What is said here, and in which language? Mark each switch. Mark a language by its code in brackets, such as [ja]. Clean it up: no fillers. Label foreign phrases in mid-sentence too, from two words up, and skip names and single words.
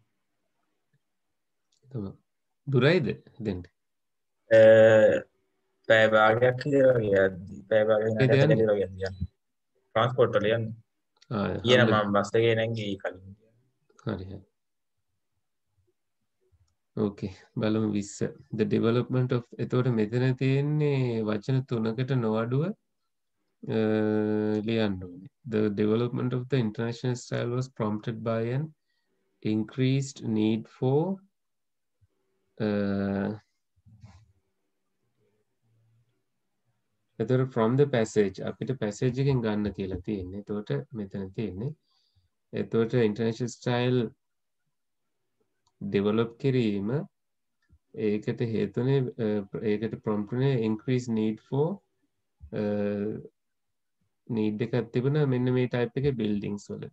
[si] තමයි. දුරයිද දෙන්න? පැය භාගයක් විතර වගේ යද්දි පැය භාගයක් ඒද විනාඩියක් යන්නේ? විතර වගේ යද්දි යන්නේ. ට්‍රාන්ස්පෝර්ට් වල යන්නේ. ඊයේ නම් හම්බ මම බස් එකේ නැගී කලින්. හරි හරි. ඕකේ බලමු 20 [en] the development of [si] එතකොට මෙතන තියෙන්නේ වචන තුනකට නොඅඩුව ලියන්න ඕනේ [en] the development of the international style was prompted by an increased need for [si] එතකොට [en] from the passage [si] අපිට passage එකෙන් ගන්න කියලා තියෙන්නේ එතකොට මෙතන තියෙන්නේ එතකොට [en] international style develop [si] කිරීම ඒකට හේතුනේ ඒකට prompt උනේ [en] increased need for [si] නීඩ් එකක් තිබුණා මෙන්න මේ ටයිප් එකේ බිල්ඩින්ග්ස් වලට.